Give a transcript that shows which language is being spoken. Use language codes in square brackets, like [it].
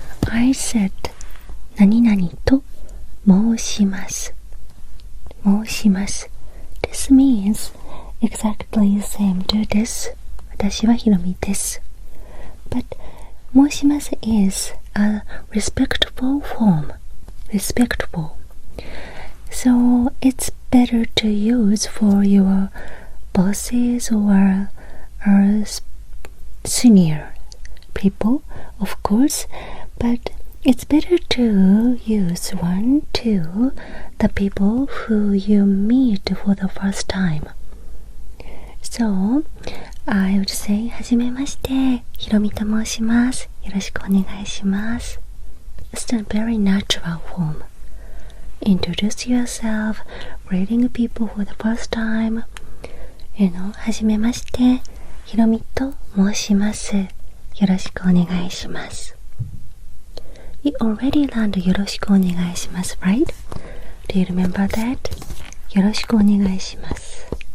[en] I said [ja] 何々と申します。申します。 [en] This means exactly the same to this. [ja] 私はひろみです。 [en] But [ja] 申します [en] is a respectful form. Respectful. So it's better to use for your bosses or senior people, of course. But it's better to use one to the people who you meet for the first time. So, I would say, [ja] はじめまして、ひろみと申します。よろしくお願いします。 [en] It's a very natural form. Introduce yourself, greeting people for the first time. [ja] はじめまして、ひろみと申します。よろしくお願いします。 [en] You already learned [ja] よろしくお願いします [en] right? Do you remember that? [ja] よろしくお願いします。